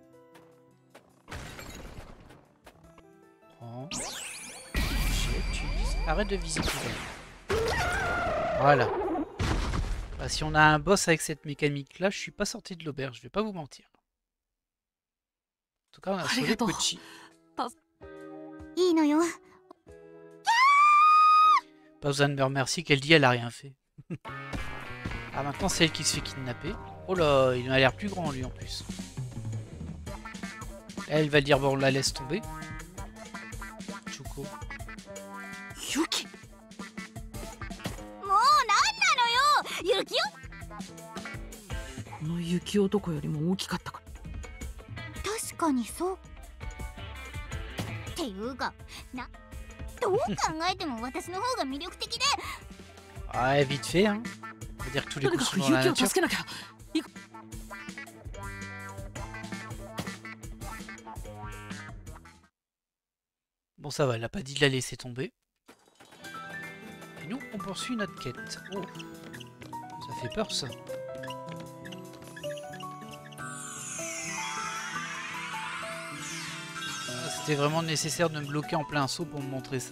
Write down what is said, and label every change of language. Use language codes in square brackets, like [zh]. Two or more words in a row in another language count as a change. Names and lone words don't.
[fr] Prends. Tu vises. Arrête de viser tout le monde. Voilà. Bah, si on a un boss avec cette mécanique là, je suis pas sorti de l'auberge, je vais pas vous mentir. En tout cas, on a sauvé Pochi. [ja] いいのよ [fr] Pas besoin de me remercier qu'elle dit elle a rien fait. Ah maintenant c'est elle qui se fait kidnapper. Oh là, il a l'air plus grand lui en plus. Elle va dire bon, on la laisse tomber. Chuko. Yuki [ja] もうなんなのよ、ユキオ。この雪男よりも大きかったか。確かにそう。っていうか、どう考えても私の方が魅力的で。 [fr] Ah, vite fait, hein. On va dire que tous les [ja] とに [fr] coups [ja] か [fr] sont [ja] く [fr] dans la [ja] 雪を [fr] nature. [ja] 助けなきゃ。 [fr] Bon, ça va, elle a pas dit de la laisser tomber. Et nous, on poursuit notre quête. Oh, ça fait peur, ça. Ah, c'était vraiment nécessaire de me bloquer en plein saut pour me montrer ça.